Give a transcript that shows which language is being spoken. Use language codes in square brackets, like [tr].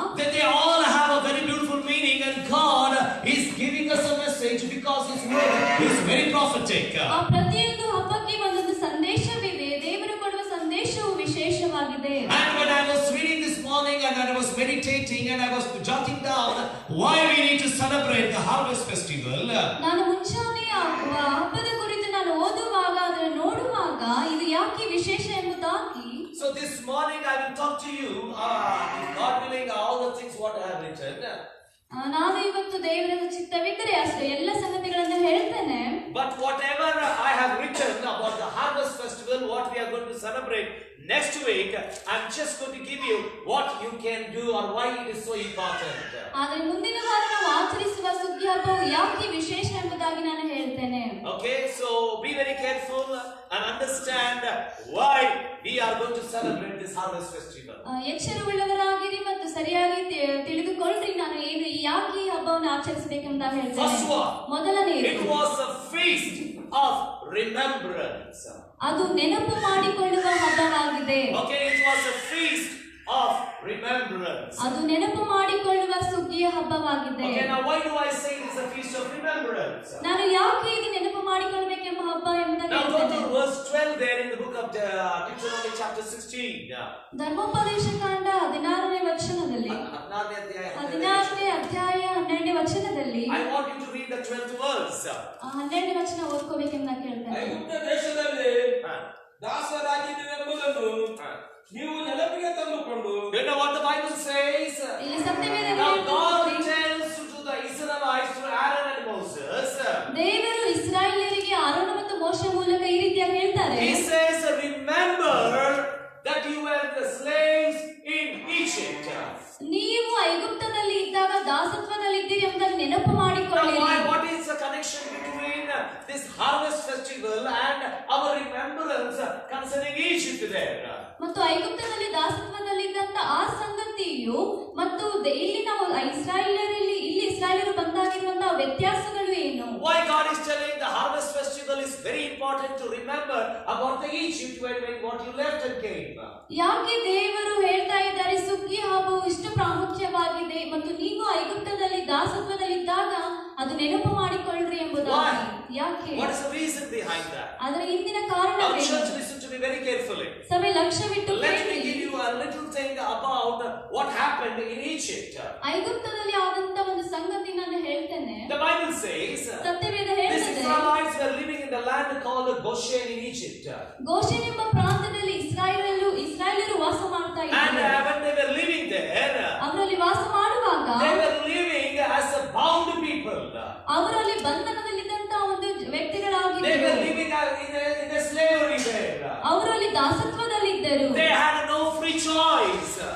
[en] then they all have a very beautiful meaning, and God is giving us a message because His word is very prophetic. [kn] ಆ ಪ್ರತಿಯೊಂದು ಹಬ್ಬಕ್ಕೆ ಒಂದೊಂದು ಸಂದೇಶವಿದೆ. ದೇವರು ಕೊಡುವ ಸಂದೇಶವು ವಿಶೇಷವಾಗಿದೆ. [en] And when I was reading this morning and I was meditating and I was jotting down why we need to celebrate the harvest festival, [kn] ನಾನು ಮುಂಚಾನೆ ಹಬ್ಬದ ಕುರಿತು ನಾನು ಓದುವಾಗ ಅದನ್ನು ನೋಡುವಾಗ ಇದು ಯಾಕೆ ವಿಶೇಷ ಎಂಬುದಾಗಿ. [en] so this morning I will talk to you, if God willing, all the things what I have written. [kn] ನಾನು ಇವತ್ತು ದೇವರ ಚಿತ್ತವಿದ್ದರೆ ಅಷ್ಟೇ ಎಲ್ಲ ಸಂಗತಿಗಳನ್ನು ಹೇಳ್ತೇನೆ. [en] But whatever I have written about the harvest festival, what we are going to celebrate next week, I'm just going to give you what you can do or why it is so important. [kn] ಆದರೆ ಮುಂದಿನ ವಾರ ನಾವು ಆಚರಿಸುವ ಸುಗ್ಗಿ ಹಬ್ಬವು ಯಾಕೆ ವಿಶೇಷ ಎಂಬುದಾಗಿ ನಾನು ಹೇಳ್ತೇನೆ. [en] Okay, so be very careful and understand why we are going to celebrate this harvest festival. [kn] ಎಚ್ಚರವುಳ್ಳವರಾಗಿರಿ ಮತ್ತು ಸರಿಯಾಗಿ ತಿಳಿದುಕೊಳ್ಳ್ರಿ ನಾನು ಏನು ಯಾಕೆ ಈ ಹಬ್ಬವನ್ನು ಆಚರಿಸಬೇಕೆಂಬುದಾಗಿ ಹೇಳ್ತೇನೆ. [en] First one, [kn] ಮೊದಲನೆಯದು, [en] it was a feast of remembrance. [kn] ಅದು ನೆನಪು ಮಾಡಿಕೊಳ್ಳುವ ಹಬ್ಬವಾಗಿದೆ. [en] Okay, it was a feast of remembrance. [kn] ಅದು ನೆನಪು ಮಾಡಿಕೊಳ್ಳುವ ಸುಗ್ಗಿಯ ಹಬ್ಬವಾಗಿದೆ. [en] Okay, now why do I say it's a feast of remembrance? [kn] ನಾನು ಯಾಕೆ ಇದು ನೆನಪು ಮಾಡಿಕೊಳ್ಳಬೇಕೆಂಬ ಹಬ್ಬ ಎಂಬುದಾಗಿ [en] Now go [kn] ಹೇಳ್ತೇನೆ. [en] to verse 12 there in the book of Deuteronomy chapter 16. [kn] ಧರ್ಮೋಪದೇಶ ಕಾಂಡ 16ನೇ ವಚನದಲ್ಲಿ, 16ನೇ ಅಧ್ಯಾಯ 12ನೇ ವಚನದಲ್ಲಿ, [en] I want you to read the 12th verse. [kn] 12ನೇ ವಚನ ಓದ್ಕೋಬೇಕೆಂದು ನಾನು ಕೇಳ್ತೇನೆ. ಐಗುಪ್ತ ದೇಶದಲ್ಲಿ ದಾಸರಾಗಿದ್ದೀವೆಂಬುದನ್ನು ನೀವು ನೆನಪಿಗೆ ತಂದುಕೊಂಡು, [en] You know what the Bible says? [kn] ಇಲ್ಲಿ ಸತ್ಯವೇದದಲ್ಲಿ [en] Now God [kn] ಹೇಳ್ತದೆ, [en] tells to the Israelites through Aaron and Moses. [kn] ದೇವರು ಇಸ್ರಾಯೇಲರಿಗೆ ಆರೋನ ಮತ್ತು ಮೋಶೆ ಮೂಲಕ ಈ ರೀತಿಯಾಗಿ ಹೇಳ್ತಾರೆ. [en] He says, remember that you were the slaves in Egypt. [kn] ನೀವು ಐಗುಪ್ತದಲ್ಲಿ ಇದ್ದಾಗ ದಾಸತ್ವದಲ್ಲಿ ಇದ್ದೀರಿ ಎಂಬುದನ್ನು ನೆನಪು [en] Now [kn] ಮಾಡಿಕೊಳ್ಳಿರಿ. [en] what is the connection between this harvest festival and our remembrance concerning Egypt there? [kn] ಮತ್ತು ಐಗುಪ್ತದಲ್ಲಿ ದಾಸತ್ವದಲ್ಲಿದ್ದಂತ ಆ ಸಂಗತಿಯು ಮತ್ತು ಇಲ್ಲಿ ನಾವು ಇಸ್ರಾಯೇಲರಲ್ಲಿ ಇಲ್ಲಿ ಇಸ್ರಾಯೇಲರು ಬಂದಾಗಿರುವಂತಹ ವ್ಯತ್ಯಾಸಗಳು ಏನು? [en] Why God is telling the harvest festival is very important to remember about the Egypt when what you left and came. [kn] ಯಾಕೆ ದೇವರು ಹೇಳ್ತಾ ಇದ್ದಾರೆ ಸುಗ್ಗಿ ಹಬ್ಬವು ಇಷ್ಟು ಪ್ರಾಮುಖ್ಯವಾಗಿದೆ ಮತ್ತು ನೀವು ಐಗುಪ್ತದಲ್ಲಿ ದಾಸತ್ವದಲ್ಲಿದ್ದಾಗ ಅದು ನೆನಪು ಮಾಡಿಕೊಳ್ಳ್ರಿ ಎಂಬುದಾಗಿ? ಯಾಕೆ? [en] What is the reason behind that? [kn] ಅದರ ಹಿಂದಿನ [en] Our [kn] ಕಾರಣವೇನು? [en] church, listen to me very carefully. [kn] ಸಭೆ ಲಕ್ಷ್ಯವಿಟ್ಟು [en] Let me [kn] ಕೇಳಿ. [en] give you a little thing about what happened in Egypt. [kn] ಐಗುಪ್ತದಲ್ಲಿ ಆದಂತ ಒಂದು ಸಂಗತಿ ನಾನು ಹೇಳ್ತೇನೆ. [en] The Bible says [kn] Satyaveda [en] these [kn] ಹೇಳ್ತದೆ, [en] Israelites were living in the land called Goshen in Egypt. [kn] Goshen ಎಂಬ ಪ್ರಾಂತದಲ್ಲಿ ಇಸ್ರಾಯೇಲರು ವಾಸ ಮಾಡ್ತಾ [en] And [kn] ಇದ್ದಾರೆ. [en] when they were living there, [kn] ಅವರಲ್ಲಿ ವಾಸ ಮಾಡುವಾಗ [en] they were living as a bound people. [kn] ಅವರಲ್ಲಿ ಬಂಧನದಲ್ಲಿದ್ದಂತ ಒಂದು [en] They were [kn] ವ್ಯಕ್ತಿಗಳಾಗಿದ್ದರು. [en] living in a slavery there. [kn] ಅವರಲ್ಲಿ ದಾಸತ್ವದಲ್ಲಿದ್ದರು. [en] They had no free choice.